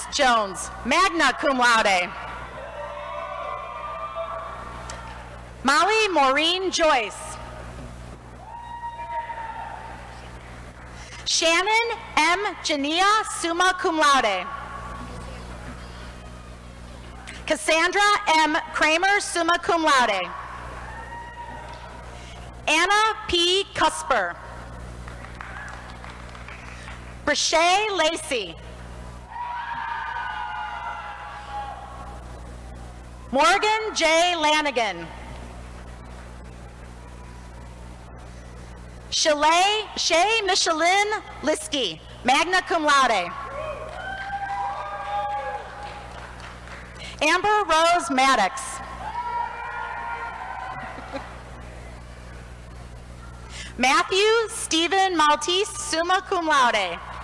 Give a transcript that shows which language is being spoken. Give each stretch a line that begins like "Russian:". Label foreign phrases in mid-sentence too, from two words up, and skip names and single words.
English: Jones,
Latin: magna cum laude.
English: Molly Maureen Joyce. Shannon M. Jania,
Latin: summa cum laude.
English: Cassandra M. Kramer,
Latin: summa cum laude.
English: Anna P. Cusper. Brashay Lacey. Morgan J. Lanigan. Shay Michelin Liskey,
Latin: magna cum laude.
English: Amber Rose Maddox. Matthew Stephen Maltese,
Latin: summa cum laude.